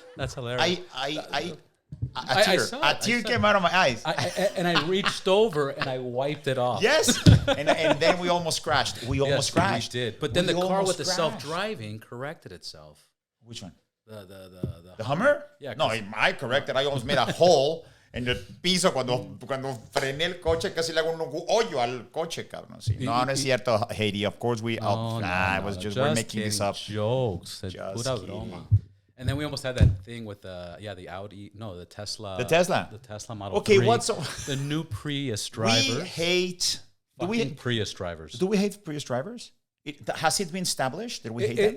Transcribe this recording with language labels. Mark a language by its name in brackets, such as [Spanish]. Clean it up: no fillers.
[English] That's hilarious. A tear came out of my eyes. And I reached over and I wiped it off. Yes. and then we almost crashed. We did. But then the car with the self-driving corrected itself. Which one? The Hummer? Yeah. No, I corrected. I almost made a hole [Spanish] en el piso cuando frené el coche, casi le hago un hoyo al coche, cabrón. Sí. No es cierto, Haiti. [English] Of course we're making this up. Jokes. Just kidding. And then we almost had that thing with the Audi, the Tesla. The Tesla Model 3. Okay, the new Prius drivers. Prius drivers. Do we hate Prius drivers? Has it been established that we hate them?